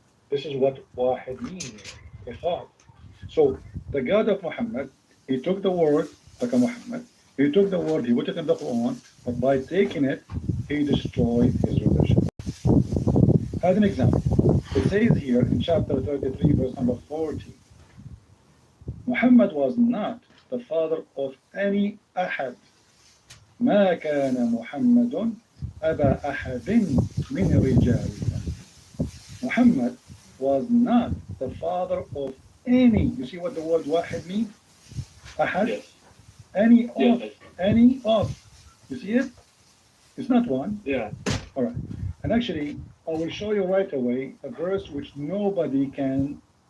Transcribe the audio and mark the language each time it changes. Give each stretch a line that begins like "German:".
English: This is what Wahid means. Echad. So the God of Muhammad, he took the word, like Muhammad, he took the word, he put it in the Quran, but by taking it, he destroyed his religion. As an example, it says here in chapter 33, verse number 40, Muhammad was not the father of any ahad.
Arabic: ما كان محمد أبا أحد من رجالكم.
English: Muhammad was not the father of any. You see what the word wahid means? Ahad? Yes. Any of. Yes. Any of. You see it? It's not one. Yeah. All right. And actually, I will show you right away a verse which nobody can.